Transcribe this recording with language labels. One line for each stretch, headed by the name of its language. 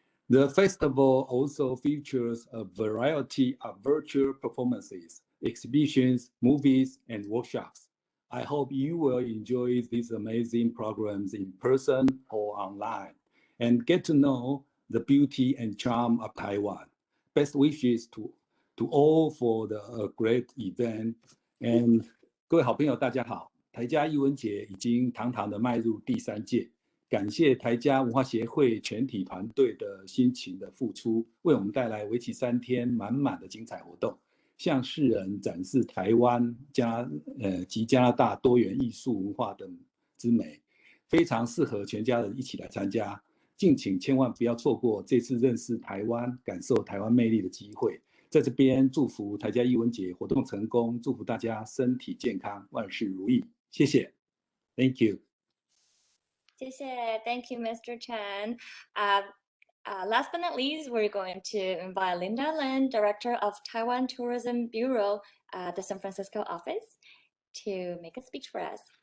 English: The festival also features a variety of virtual performances, exhibitions, movies, and workshops. I hope you will enjoy these amazing programs in person or online, and get to know the beauty and charm of Taiwan. Best wishes to all for the great event.
Chinese: And 各位好朋友，大家好！台家艺文节已经堂堂的迈入第3届，感谢台家文化协会全体团队的辛勤的付出，为我们带来为期3天满满的精彩活动，向世人展示台湾及加拿大多元艺术文化的之美，非常适合全家人一起来参加。敬请千万不要错过这次认识台湾、感受台湾魅力的机会。在这边祝福台家艺文节活动成功，祝福大家身体健康，万事如意。谢谢 ，
English: Thank you。
Chinese: 谢谢
English: Thank you, Mr. Chen. Last but not least, we're going to invite Linda Lin, Director of Taiwan Tourism Bureau, the San Francisco office, to make a speech for us.